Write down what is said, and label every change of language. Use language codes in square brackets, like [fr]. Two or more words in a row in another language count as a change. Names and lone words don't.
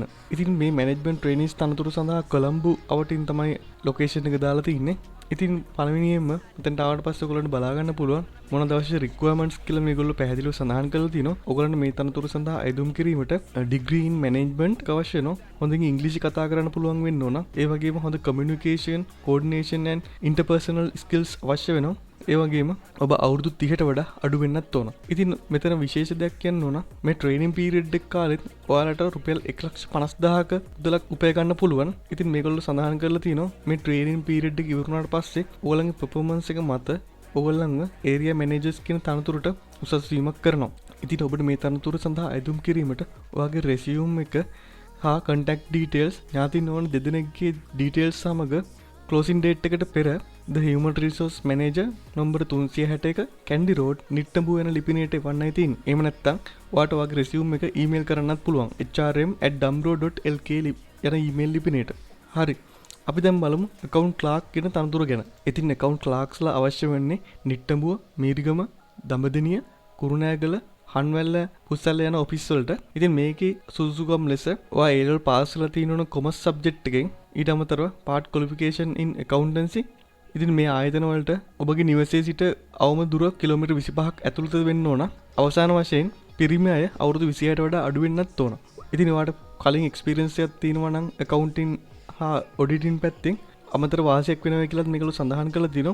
[si] ඉතින් මේ [en] management trainees [si] තනතුරු සඳහා කොළඹ අවටින් තමයි location එක දාලා තින්නේ. ඉතින් පළවෙනියෙන්ම මෙතනට ආවට පස්සේ ඔයගොල්ලන්ට බලා ගන්න පුළුවන් මොනවද අවශ්‍ය requirements කියලා මේගොල්ලෝ පැහැදිලිව සඳහන් කරලා තිනවා. ඔයගොල්ලන්ට මේ තනතුරු සඳහා අයදුම් කිරීමට [en] degree in management [si] අවශ්‍ය වෙනවා. හොඳින් ඉංග්‍රීසි කතා කරන්න පුළුවන් වෙන්න ඕන. ඒ වගේම හොඳ [en] communication, coordination and interpersonal skills [si] අවශ්‍ය වෙනවා. ඒ වගේම ඔබ අවුරුදු 30ට වඩා අඩු වෙන්නත් ඕන. ඉතින් මෙතන විශේෂ දෙයක් කියන්න ඕන. මේ [en] training period [si] එක කාලෙත් ඔයාලට රුපියල් 1,50,000ක මුදලක් උපය ගන්න පුළුවන්. ඉතින් මේගොල්ලෝ සඳහන් කරලා තිනවා මේ [en] training period [si] එක ඉවරුනාට පස්සේ ඔයාලගේ performance එක මත ඔයාලන්ව [en] area managers [si] කියන තනතුරට උසස් වීමක් කරනවා. ඉතින් ඔබට මේ තනතුර සඳහා අයදුම් කිරීමට ඔයාගේ resume එක හා [en] contact details [si] ඥාතින් ඕන දෙදෙනෙක්ගේ details සමග [en] closing date [si] එකට පෙර [en] the human resource manager number [si] 361 Candy Road නිට්ටඹු වෙන ලිපිනයට එවන්නයි තියෙන්නේ. එහෙම නැත්නම් ඔයාට ඔයාගේ resume එක email කරන්නත් පුළුවන් hrm@damro.lk යන email ලිපිනයට. හරි. අපි දැන් බලමු [en] account clerk [si] කියන තනතුර ගැන. ඉතින් [en] account clerks [si] ලා අවශ්‍ය වෙන්නේ නිට්ටඹුව, මීරිගම, දඹදෙනිය, කුරුණෑගල, හන්වැල්ල, පුස්සල්ල යන ඔෆිස් වලට. ඉතින් මේකේ සුසුකම් ලෙස ඔයා [en] A level pass [si] කරලා තියෙන [en] commerce subject [si] එකෙන් ඊට අමතරව [en] part qualification in accountancy. [si] ඉතින් මේ ආයතන වලට ඔබගේ නිවසේ සිට අවම දුර කිලෝමීටර් 25ක් ඇතුළත වෙන්න ඕන. අවසාන වශයෙන් පිරිමි අය අවුරුදු 26ට වඩා අඩු වෙන්නත් ඕන. ඉතින් ඔයාට කලින් එක්ස්පීරියන්ස් එකක් තියෙනවා නම් accounting හා auditing පැත්තෙන් අමතර වාසියක් වෙනවා කියලාත් මේගොල්ලෝ සඳහන් කරලා තිනවා.